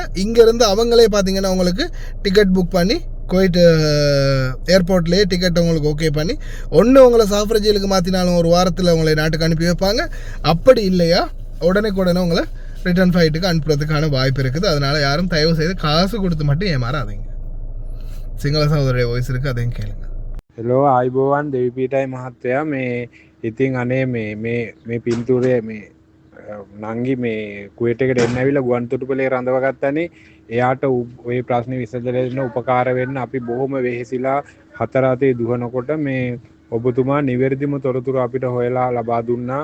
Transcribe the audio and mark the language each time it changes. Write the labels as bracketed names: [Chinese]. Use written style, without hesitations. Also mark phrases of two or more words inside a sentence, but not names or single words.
[Tamil] இங்கேருந்து அவங்களே பார்த்தீங்கன்னா உங்களுக்கு [English] ticket book [Tamil] பண்ணி குவைட் ஏர்போர்ட்லேயே டிக்கெட் உங்களுக்கு ஓகே பண்ணி ஒன்று உங்களை சாஃப்ர ஜெயிலுக்கு மாற்றினாலும் ஒரு வாரத்தில் உங்களை நாட்டுக்கு அனுப்பி வைப்பாங்க. அப்படி இல்லையா உடனே உங்களை [English] return flight [Tamil] அனுப்புறதுக்கான வாய்ப்பு இருக்குது. அதனால் யாரும் தயவு செய்து காசு கொடுத்து மட்டும் ஏமாறாதீங்க. [Sinhala] සිංහල සහෝදරයෝ වොයිස් එක අදෙන් කියන්න. හෙලෝ ආයිබෝවන් දෙවිපීටයි මහත්තයා. මේ ඉතින් අනේ මේ පින්තූරය මේ නංගි මේ කුවේට් එකට එන්න ඇවිල්ලා ගුවන්තොටුපළේ රඳව ගත්තනේ. එයාට ওই ප්‍රශ්නේ විසඳලා දෙන්න උපකාර වෙන්න අපි බොහොම වෙහෙසිලා 4 අතේ දුවනකොට මේ ඔබතුමා නිවැරදිම තොරතුරු අපිට හොයලා ලබා දුන්නා.